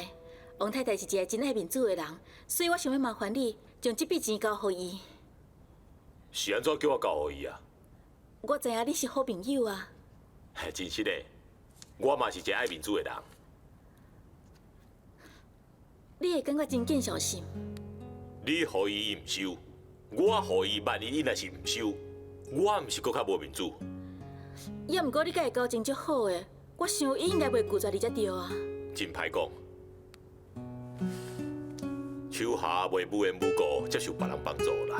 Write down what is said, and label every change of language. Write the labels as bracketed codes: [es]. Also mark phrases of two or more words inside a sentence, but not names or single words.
[nan] 王太太是一个真爱面子的人，所以我想要麻烦你，将这笔钱交给伊。是安怎叫我交予伊啊？我知影你是好朋友啊。真实的，我嘛是一个爱面子的人。你会感觉真见小心。你予伊伊唔收，我予伊万一伊若是唔收，我毋是搁较无面子。也毋过你甲伊交情足好诶，我想伊应该袂拒绝你才对啊。真歹讲，手下袂无缘无故接受别人帮助啦。